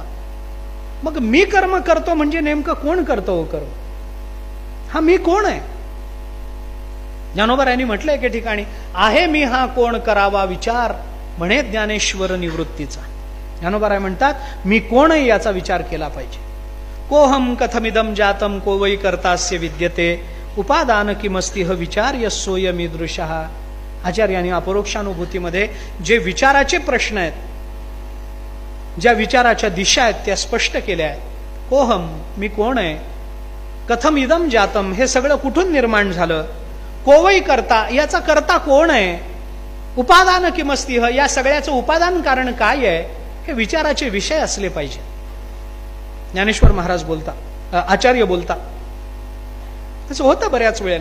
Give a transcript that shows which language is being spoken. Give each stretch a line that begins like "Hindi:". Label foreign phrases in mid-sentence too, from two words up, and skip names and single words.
Marathi: मग मी कर्म करतो म्हणजे नेमकं कोण करतो हो कर्म? हा मी कोण आहे? ज्ञानोबा यांनी म्हटलंय एके ठिकाणी, आहे मी हा कोण करावा विचार, म्हणे ज्ञानेश्वर निवृत्तीचा. ज्ञानोबा म्हणतात मी कोण आहे याचा विचार केला पाहिजे.
Sanskrit: कोहम कथमिदम जातम को वै कर्तास्य विद्यते उपादान किमस्तिह विचार्य सोयमीदृशः.
Marathi: आचार्यांनी अपरोक्षानुभूतीमध्ये जे विचाराचे प्रश्न आहेत, ज्या विचाराच्या दिशा आहेत त्या स्पष्ट केल्या आहेत. कोहम मी कोण आहे,
Sanskrit: कथम इदम जातम
Marathi: हे सगळं कुठून निर्माण झालं, कोवई करता याचा करता कोण आहे,
Sanskrit: उपादान किमस्तिह
Marathi: या सगळ्याचं उपादान कारण काय आहे, हे विचाराचे विषय असले पाहिजे. ज्ञानेश्वर महाराज बोलतात, आचार्य बोलतात. तसं होतं बऱ्याच वेळेला.